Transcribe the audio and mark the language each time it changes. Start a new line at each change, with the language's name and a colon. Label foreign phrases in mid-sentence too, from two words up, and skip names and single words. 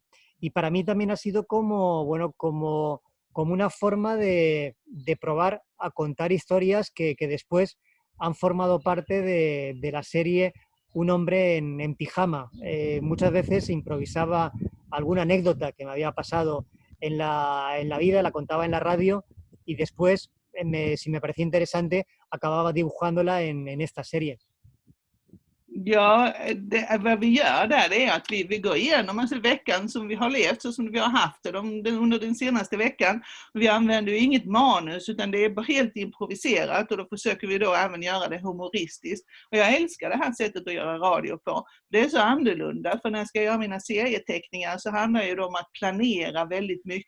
Spanish: Y para mí también ha sido como, bueno, como una forma de probar a contar historias que después han formado parte de la serie Un hombre en pijama. Muchas veces improvisaba alguna anécdota que me había pasado en la vida, la contaba en la radio y después, si me parecía interesante, acababa dibujándola en esta serie.
Swedish: Ja, vad vi gör där är att vi går igenom alltså veckan som vi har levt så som vi har haft det under den senaste veckan. Vi använder ju inget manus utan det är bara helt improviserat och då försöker vi då även göra det humoristiskt. Och jag älskar det här sättet att göra radio på. Det är så annorlunda för när jag ska göra mina serieteckningar så handlar det ju om att planera väldigt mycket.